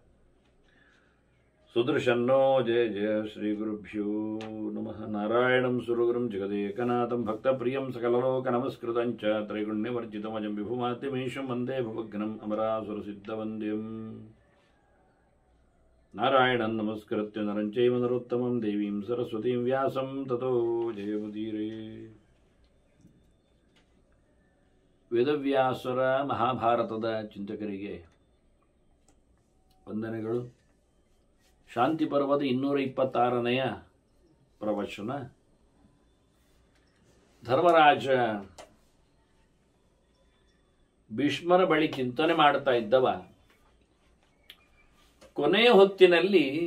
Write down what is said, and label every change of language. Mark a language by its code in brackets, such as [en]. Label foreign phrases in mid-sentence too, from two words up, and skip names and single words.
[sa] सुदर्शन्नो जय जय श्रीगुरुभ्यो नमः नारायणं सुरगुरुं जगदेकनाथं भक्तप्रियं सकललोकनमस्कृतं च त्रैगुण्यवर्जितमजं विभुमाद्यमीशं वन्दे भवघ्नम् अमरासुरसिद्धवन्द्यम् नारायणं नमस्कृत्य नरं चैव नरोत्तमं देवीं सरस्वतीं व्यासं ततो जयमुदीरे [kn] ವೇದವ್ಯಾಸರ ಮಹಾಭಾರತದ ಚಿಂತಕರಿಗೆ ವಂದನೆಗಳು. ಶಾಂತಿ ಪರ್ವದ 226ನೇಯ ಪ್ರವಚನ. ಧರ್ಮರಾಜ ಭೀಷ್ಮರ ಬಳಿ ಚಿಂತನೆ ಮಾಡ್ತಾ ಇದ್ದವ ಕೊನೆಯ ಹೊತ್ತಿನಲ್ಲಿ